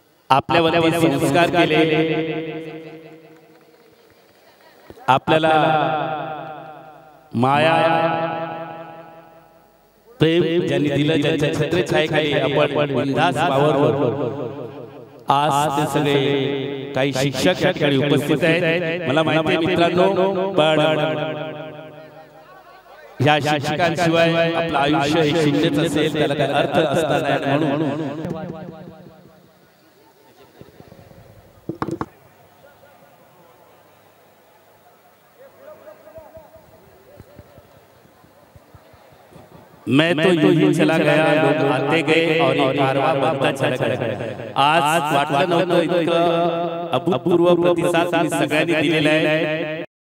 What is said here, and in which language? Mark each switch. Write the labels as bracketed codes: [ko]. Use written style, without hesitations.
[mr] आपल्यावरती संस्कार केले, आपल्याला माया प्रेम ज्यांनी दिलं, ज्यांच्या छत्रछायेखाली आपण बिनधास्त वावरलो. आज ते सगळे काही शिक्षक या ठिकाणी उपस्थित आहेत. मला माहिती आहे मित्रांनो, पण या शिक्षकांशिवाय आपलं आयुष्य हे शून्यच असेल, त्याला काही अर्थ असणार नाही. [hi] म्हणून मैं तो यूं ही चला गया, लोग आते गए और ये कारवां बनता चला गया. [mr] आज वाटलं नव्हतं इतकं अभूतपूर्व प्रतिसाद तुम्ही सगळ्यांनी दिलेला आहे.